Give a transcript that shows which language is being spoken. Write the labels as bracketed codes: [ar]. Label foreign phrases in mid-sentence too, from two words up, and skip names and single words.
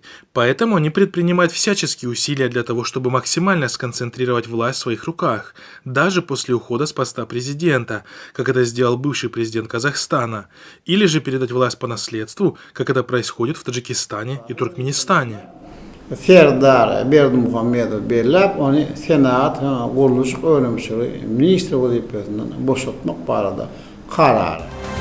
[ru] Поэтому они предпринимают всяческие усилия для того, чтобы максимально сконцентрировать власть в своих руках, даже после ухода с поста президента, как это сделал бывший президент Казахстана, или же передать власть по наследству, как это происходит в Таджикистане и Туркменистане. [tk] Serdar Berdimuhamedov belläp onu Senat Guruluş Öňümçüligi ministri wezipesinden boşaltmak barada karar.